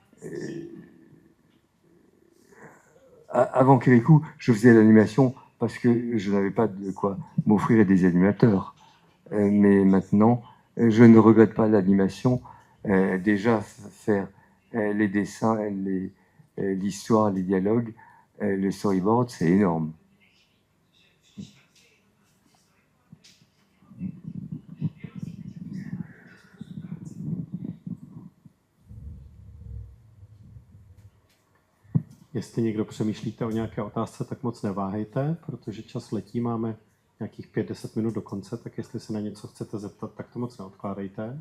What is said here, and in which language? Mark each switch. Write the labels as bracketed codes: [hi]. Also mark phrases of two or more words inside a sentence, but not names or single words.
[fr] Avant Kirikou, je faisais l'animation parce que je n'avais pas de quoi m'offrir des animateurs. Mais maintenant, je ne regrette pas l'animation. Déjà, faire les dessins, l'histoire, les dialogues, le storyboard, c'est énorme. [cs] Jestli někdo přemýšlíte o nějaké otázce, tak moc neváhejte, protože čas letí, máme nějakých 5-10 minut do konce, tak jestli se na něco chcete zeptat, tak to moc neodkládejte.